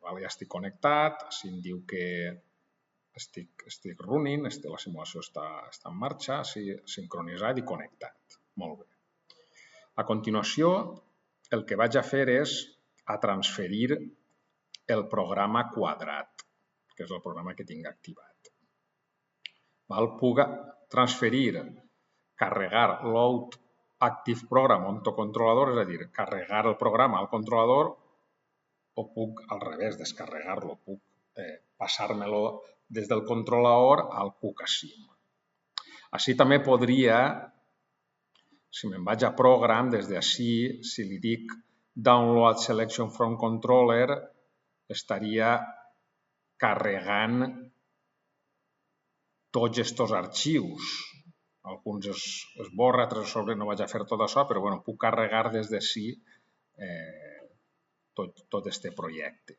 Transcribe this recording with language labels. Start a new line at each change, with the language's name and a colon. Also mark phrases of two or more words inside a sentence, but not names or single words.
Catalan: Ja estic connectat, així em diu que estic running, la simulació està en marxa, sincronitzat i connectat. Molt bé. A continuació, el que vaig a fer és transferir el programa quadrat, que és el programa que tinc activat. Puc transferir, carregar
English: load active program onto
Catalan: controlador, és a dir, carregar el programa al controlador, o puc al revés, descarregar-lo, puc passar-me-lo des del controlador al QCASIM. Així també podria, si me'n vaig a program, des d'ací, si li dic
English: download selection from controller,
Catalan: estaria carregant tots aquests arxius. Alguns es borra, altres sobre no vaig a fer tot això, però puc carregar des d'ací tot aquest projecte.